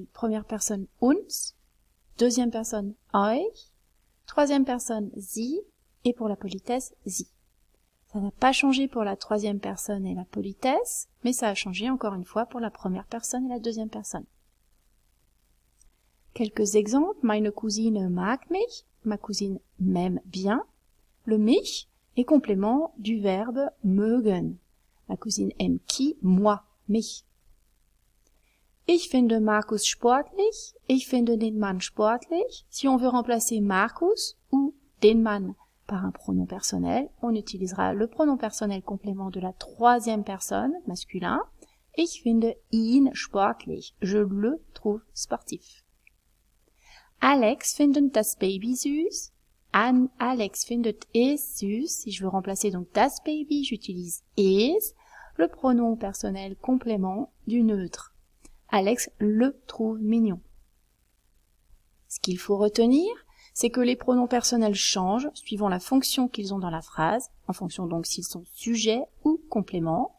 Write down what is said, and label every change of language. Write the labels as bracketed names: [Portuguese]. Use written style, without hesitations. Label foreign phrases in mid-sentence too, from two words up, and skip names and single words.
[French] Première personne uns, deuxième personne euch, troisième personne sie et pour la politesse sie. Ça n'a pas changé pour la troisième personne et la politesse, mais ça a changé encore une fois pour la première personne et la deuxième personne. Quelques exemples. [German] Meine Cousine mag mich. [French] Ma cousine m'aime bien. Le mich est complément du verbe mögen. Ma cousine aime qui? Moi, [German] mich. Ich finde Markus sportlich. Ich finde den Mann sportlich. [French] Si on veut remplacer Markus ou [German] den Mann [French] par un pronom personnel, on utilisera le pronom personnel complément de la troisième personne, masculin. [German] Ich finde ihn sportlich. [French] Je le trouve sportif. [German] Alex findet das Baby süß. Alex findet es süß. [French] Si je veux remplacer donc [German] das Baby, [French] j'utilise es, le pronom personnel complément du neutre. Alex le trouve mignon. Ce qu'il faut retenir, c'est que les pronoms personnels changent suivant la fonction qu'ils ont dans la phrase, en fonction donc s'ils sont sujets ou compléments.